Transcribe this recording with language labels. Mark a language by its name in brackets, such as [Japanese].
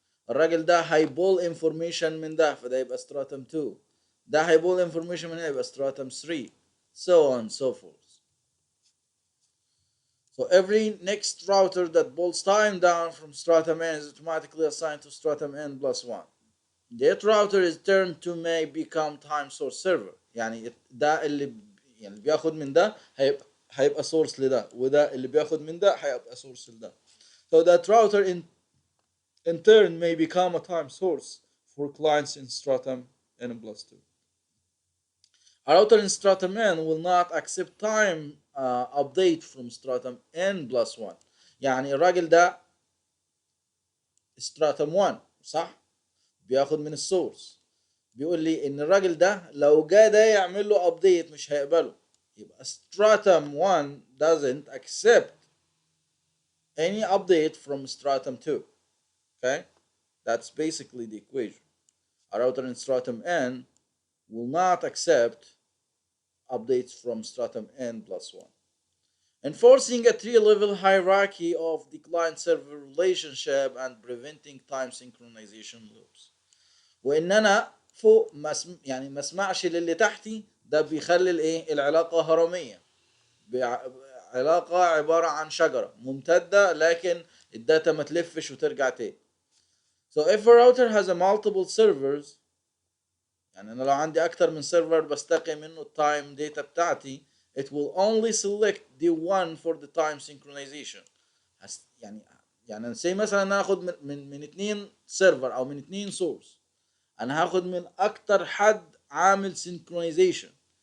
[Arabic] الراجل ده هيبول انفورميشن من ده فده يبقى ستراتم 2، ده هيبول انفورميشن من هنا يبقى ستراتم 3، [English] so on so forth. So every next router that pulls time down from stratum n is automatically assigned to stratum n plus 1. That router is turned to may become time source server. [Arabic] يعني ده اللي يعني بياخد من ده هيبقى source لده، وده اللي بياخد من ده هيبقى source لده. [English] So that router in turn may become a time source for clients in stratum n plus 2. A router in stratum n will not accept time update from stratum n plus 1. [Arabic] يعني الراجل ده stratum 1 صح؟ بياخد من السورس، بيقول لي ان الراجل ده لو جه ده يعمل له ابديت مش هيقبله. [English] يبقى stratum 1 doesn't accept any update from stratum 2. Okay, that's basically the equation. A router in stratum n will not accept updates from stratum n plus 1, enforcing a three-level hierarchy of the client-server relationship and preventing time synchronization loops. [Arabic] وان انا فوق يعني ما اسمعش للي تحتي، ده بيخلي الايه العلاقه هرميه. علاقه عباره عن شجره ممتده لكن الداتا ما تلفش وترجع تاني. [English] So if a router has a multiple servers، [Arabic] يعني انا لو عندي اكتر من سيرفر بستقي منه التايم داتا بتاعتي، [English] it will only select the one for the time synchronization. [Arabic] يعني انا سي مثلا انا هاخد من اتنين سيرفر او من اتنين سورس، انا هاخد من اكتر حد عامل synchronization.